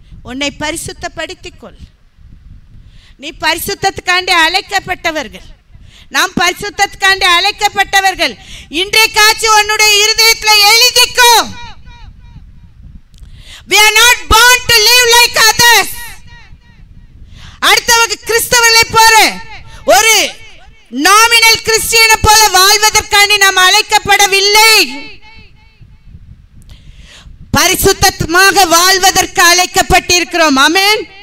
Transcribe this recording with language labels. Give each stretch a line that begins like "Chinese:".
Tamil: உன்னை பரிசுத்தப்படுத்திக் கொள். நீ பரிசுத்தத்துக்காண்டி அழைக்கப்பட்டவர்கள். நாம் பரிசுத்தத்துக்காண்டி அழைக்கப்பட்டவர்கள். இன்றைக்காச்சு உன்னுடைய இருதயத்தில் எழுதிக்கோ.
English: We are not born to live like others.
Tamil: அடுத்தவங்க கிறிஸ்தவர்களை போல ஒரு நாமினல் கிறிஸ்டியனை போல வாழ்வதற்காண்டி நாம் அழைக்கப்படவில்லை. பரிசுத்தமாக வாழ்வதற்கு அழைக்கப்பட்டிருக்கிறோம். ஆமென்.